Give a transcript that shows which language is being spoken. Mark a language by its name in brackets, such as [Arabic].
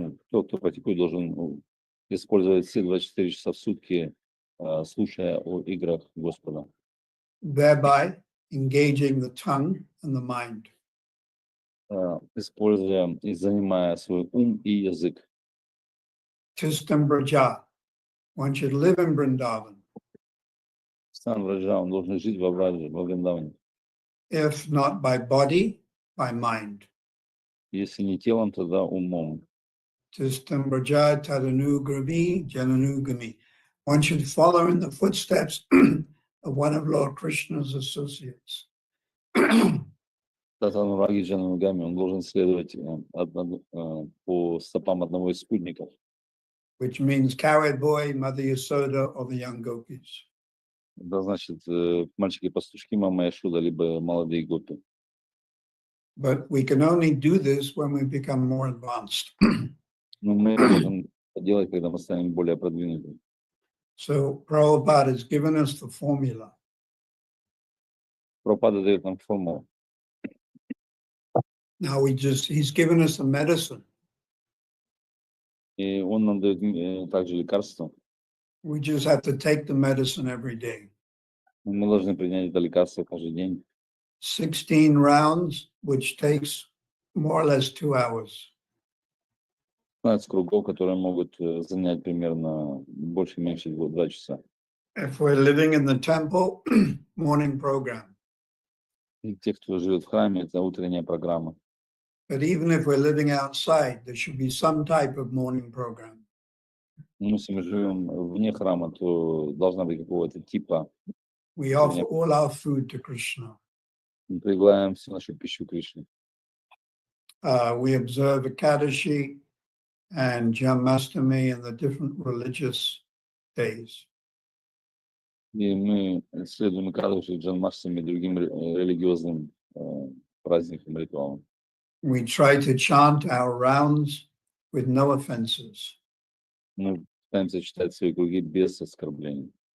[Russian] Тот, кто практикует, должен использовать все 24 часа в сутки, слушая о играх Господа. [English] Thereby engaging the tongue and the mind. [Russian] Используя и занимая свой ум и язык. [Sanskrit] Tistam Braja. [English] One should live in Vrindavan. [Sanskrit] Стан Враджа, [Russian] он должен жить во Вриндаване. [English] If not by body, by mind. [Russian] Если не телом, тогда умом. [Sanskrit] Tistam Braja Tadanu Gravi Jananu Gami. [English] One should follow in the footsteps of one of Lord Krishna's associates. [Sanskrit] Татанураги Джананугами, [Russian] он должен следовать по стопам одного из спутников. [English] Which means cowherd boy, Mother Yasoda, or the young gopis. [Russian] Это значит мальчики-пастушки, мама Яшуда, либо молодые гопи. [English] But we can only do this when we become more advanced. [Russian] Но мы это можем делать, когда мы станем более продвинутыми. [English] So Prabhupada has given us the formula. [Russian] Прабхупада дает нам формулу. [English] Now he's given us a medicine. [Russian] И он нам дает также лекарство. [English] We just have to take the medicine every day. [Russian] Мы должны принять это лекарство каждый день. [English] 16 rounds, which takes more or less 2 hours. [Russian] 15 кругов, которые могут занять примерно больше-меньше 2 часа. [English] If we're living in the temple, morning program. [Russian] И те, кто живет в храме, это утренняя программа. [English] But even if we're living outside, there should be some type of morning program. [Russian] Но если мы живем вне храма, то должна быть какого-то типа. [English] We offer all our food to Krishna. [Russian] Мы предлагаем всю нашу пищу Кришне. [English] We observe Ekadashi and Janmashtami and the different religious days. [Russian] И мы следуем Экадаши, Джанмаштами и другим религиозным праздникам, ритуалам. [English] We try to chant our rounds with no offenses. [Russian] Мы пытаемся читать свои круги без оскорблений.